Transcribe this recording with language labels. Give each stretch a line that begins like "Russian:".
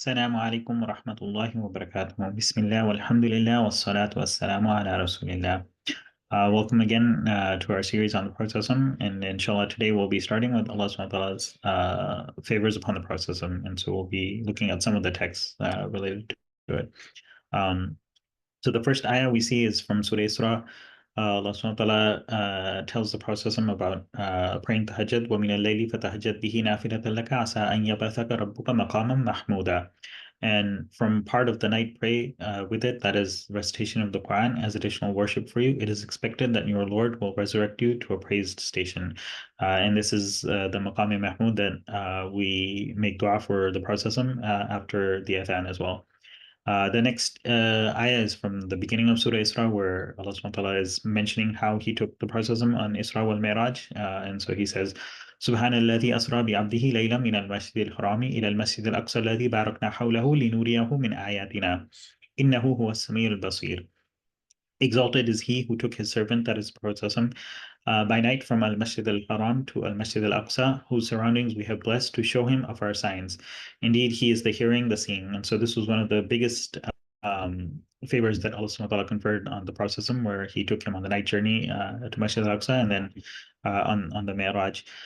Arabic: السلام عليكم ورحمة الله وبركاته. بسم الله والحمد لله والصلاة والسلام على رسول الله.
English: Welcome again to our series on the Prophet, and inshallah today we'll be starting with Allah subhanahu wa ta'ala's favors upon the Prophet, and so we'll be looking at some of the texts related to it. So the first ayah we see is from Surah Isra. Allah subhanahu wa ta'ala tells the Prophet about praying tahajjud.
Arabic: وَمِنَ اللَّيْلِ فَتَهَجَّدْ بِهِ نَافِلَةً لَكَ عَسَىٰ أَن يَبْعَثَكَ رَبُّكَ مَقَامًا مَحْمُودًا.
English: And from part of the night, pray with it, that is recitation of the Quran, as additional worship for you. It is expected that your Lord will resurrect you to a praised station. And this is the Maqam Mahmud that we make dua for the Prophet after the Adhan as well. The next ayah is from the beginning of Surah Isra, where Allah subhanahu wa ta'ala is mentioning how he took the Prophet on Isra wal Mi'raj. And so he says,
Arabic: سبحان الذي أسرى بعبده ليلا من المسجد الحرام إلى المسجد الأقصى الذي باركنا حوله لنريه من آياتنا إنه هو السميع البصير.
English: Exalted is he who took his servant, that is Prophet by night from Al-Masjid al-Haram to Al-Masjid al-Aqsa, whose surroundings we have blessed to show him of our signs. Indeed, he is the hearing, the seeing. And so this was one of the biggest favors that Allah subhanahu wa ta'ala conferred on the Prophet, where he took him on the night journey to Masjid al-Aqsa and then on the Mi'raj.